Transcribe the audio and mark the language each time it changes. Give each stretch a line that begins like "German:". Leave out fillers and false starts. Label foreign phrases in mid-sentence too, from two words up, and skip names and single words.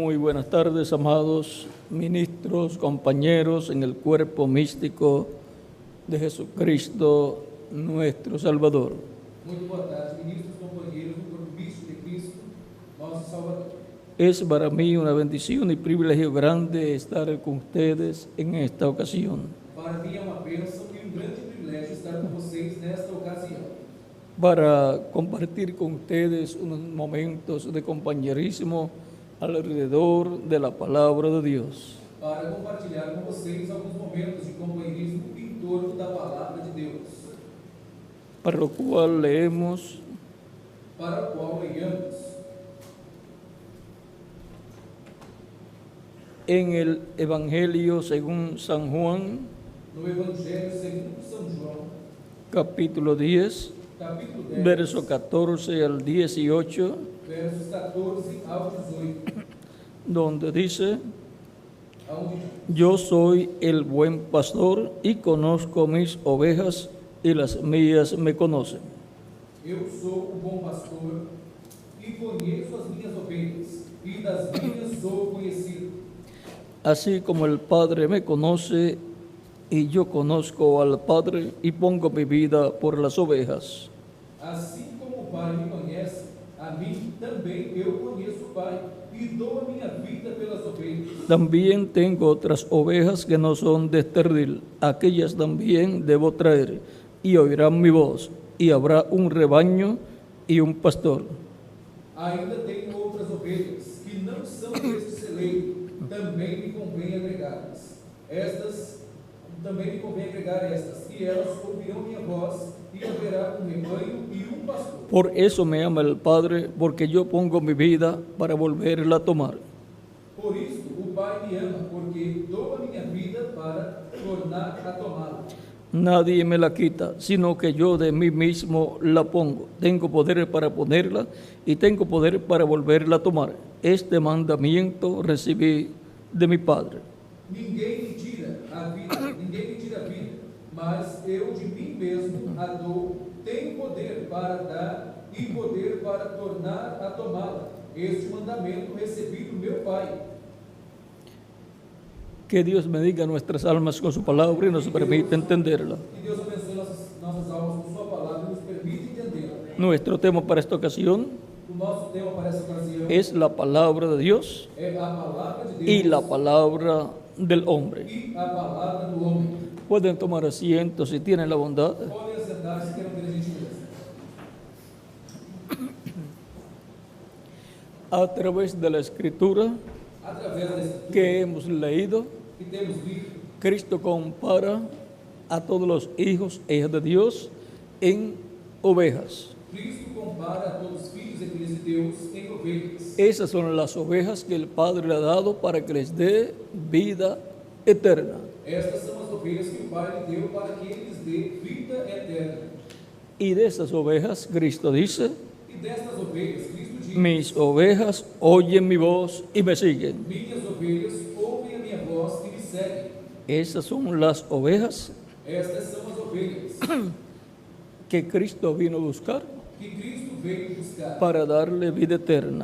Spanish: buenas tardes, amados ministros, compañeros en el cuerpo místico de Jesucristo, nuestro Salvador.
Portuguese: Muito boa tarde, ministros, companheiros do corpo místico de Cristo, nosso Salvador.
Spanish: Es para mí una bendición y privilegio grande estar con ustedes en esta ocasión.
Portuguese: Para mim é uma bênção e grande privilégio estar com vocês nesta ocasião,
Spanish: Para compartir con ustedes unos momentos de compañerismo alrededor de la palabra de Dios.
Portuguese: para compartilhar com vocês alguns momentos de companheirismo em torno da Palavra de Deus,
Spanish: Para lo cual leemos
Portuguese: para o qual leiamos
Spanish: en el Evangelio según San Juan,
Portuguese: no Evangelho segundo São João,
Spanish: capítulo 10,
Portuguese: capítulo 10,
Spanish: verso 14 al 18,
Portuguese: versos 14 ao 18,
Spanish: donde dice:
Portuguese: aonde
Spanish: Yo soy el buen pastor y conozco mis ovejas y las mías me conocen.
Portuguese: eu sou o bom pastor e conheço as minhas ovelhas, e das minhas sou conhecido.
Spanish: Así como el Padre me conoce y yo conozco al Padre y pongo mi vida por las ovejas.
Portuguese: Assim como o Pai me conhece, a mim também eu conheço o Pai, e dou a minha vida pelas ovelhas.
Spanish: También tengo otras ovejas que no son de este redil, aquellas también debo traer, y oirán mi voz, y habrá un rebaño y un pastor.
Portuguese: Ainda tenho outras ovelhas, que não são deste celeiro, também me convém agregá-las. E elas ouvirão minha voz, e haverá um rebanho e um pastor.
Spanish: Por eso me ama el Padre, porque yo pongo mi vida para volverla a tomar.
Portuguese: Por isso o Pai me ama, porque dou a minha vida para tornar a tomá-la.
Spanish: Nadie me la quita, sino que yo de mí mismo la pongo. Tengo poder para ponerla y tengo poder para volverla a tomar. Este mandamiento recibí de mi Padre.
Portuguese: Ninguém me tira a vida, mas eu de mim mesmo a dou. Tenho poder para dar e poder para tornar a tomá-la. Este mandamento recebi do meu Pai.
Spanish: Que Dios bendiga nuestras almas con su palabra y nos permita entenderla.
Portuguese: Que Deus abençoe nossas almas com sua palavra e nos permita entendê-la.
Spanish: Nuestro tema para esta ocasión
Portuguese: O nosso tema para essa ocasião
Spanish: es la palabra de Dios
Portuguese: é a palavra de Deus
Spanish: y la palabra del hombre.
Portuguese: e a palavra do homem.
Spanish: Pueden tomar asiento si tienen la bondad.
Portuguese: Podem assentar se queiram ter a gentileza.
Spanish: A través de la escritura
Portuguese: Através da escritura
Spanish: que hemos leído,
Portuguese: que temos lido,
Spanish: Cristo compara a todos los hijos e hijas de Dios en ovejas.
Portuguese: Cristo compara a todos os filhos e filhas de Deus em ovelhas.
Spanish: Esas son las ovejas que el Padre le ha dado para que les dé vida eterna.
Portuguese: Estas são as ovelhas que o Pai lhe deu para que ele lhes dê vida eterna.
Spanish: Y de esas ovejas, Cristo dice:
Portuguese: E destas ovelhas, Cristo diz:
Spanish: Mis ovejas oyen mi voz y me siguen.
Portuguese: minhas ovelhas ouvem a minha voz e me seguem.
Spanish: Esas son las ovejas
Portuguese: Estas são as ovelhas
Spanish: que Cristo vino a buscar
Portuguese: que Cristo veio buscar
Spanish: para darle vida eterna.